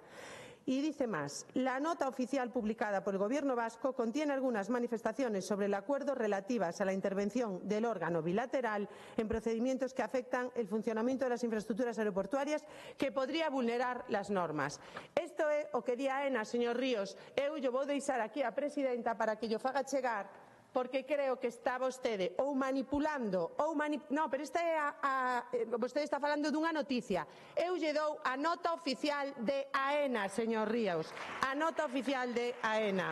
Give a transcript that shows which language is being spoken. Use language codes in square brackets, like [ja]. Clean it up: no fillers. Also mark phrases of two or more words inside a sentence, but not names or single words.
[es] Y dice más, la nota oficial publicada por el Gobierno vasco contiene algunas manifestaciones sobre el acuerdo relativas a la intervención del órgano bilateral en procedimientos que afectan el funcionamiento de las infraestructuras aeroportuarias que podría vulnerar las normas. [gl] Isto é o que di a AENA, señor Ríos. Eu lle vou deixar aquí a presidenta para que llo faga chegar, porque creo que está vostede ou manipulando ou non, pero esta é vostede está falando dunha noticia. Eu lle dou a nota oficial de AENA, señor Ríos, a nota oficial de AENA.